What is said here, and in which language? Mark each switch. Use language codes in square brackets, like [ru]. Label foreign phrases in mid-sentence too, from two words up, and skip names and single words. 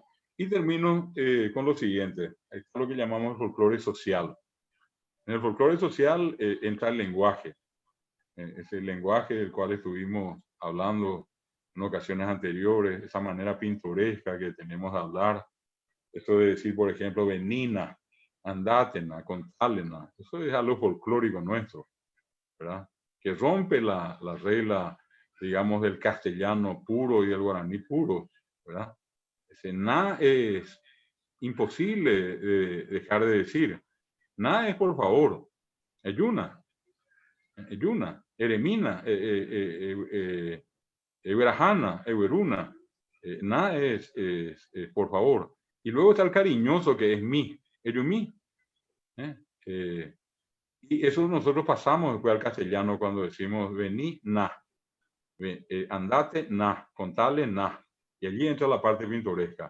[es] Y termino con lo siguiente, es lo que llamamos el folclore social. En el folclore social entra el lenguaje, ese lenguaje del cual estuvimos hablando en ocasiones anteriores, esa manera pintoresca que tenemos de hablar, esto de decir, por ejemplo, venina, andátena, contálena, eso es algo folclórico nuestro, ¿verdad? Que rompe la regla, digamos, del castellano puro y del guaraní puro, ¿verdad? Ese na es imposible dejar de decir. Na es por favor, [gn] eyuna, eremina, Eberajana, Eberuna. [es] Na es por favor. Y luego está el cariñoso que es mi, eyumi. Y eso nosotros pasamos después al castellano cuando decimos vení, na. Andate, na. Contale, na. Y allí entra la parte pintoresca.